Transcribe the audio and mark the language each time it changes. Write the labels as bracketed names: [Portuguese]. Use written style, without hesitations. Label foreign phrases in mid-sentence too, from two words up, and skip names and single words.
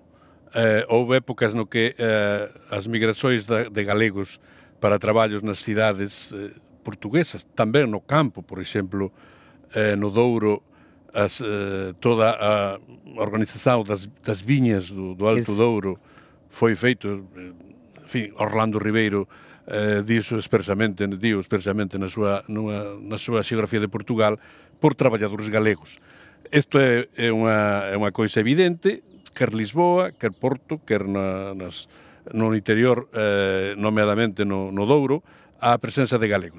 [Portuguese] Houve épocas no que as migrações de galegos para traballos nas cidades portuguesas, também no campo, por exemplo, no Douro, toda a organização das vinhas do Alto Douro foi feito, enfim, [Galician] Orlando Ribeiro diu expressamente na súa xeografía de Portugal por traballadores galegos. Isto é unha coisa evidente, quer Lisboa, quer Porto, quer no interior, nomeadamente no Douro, a presenza de galegos.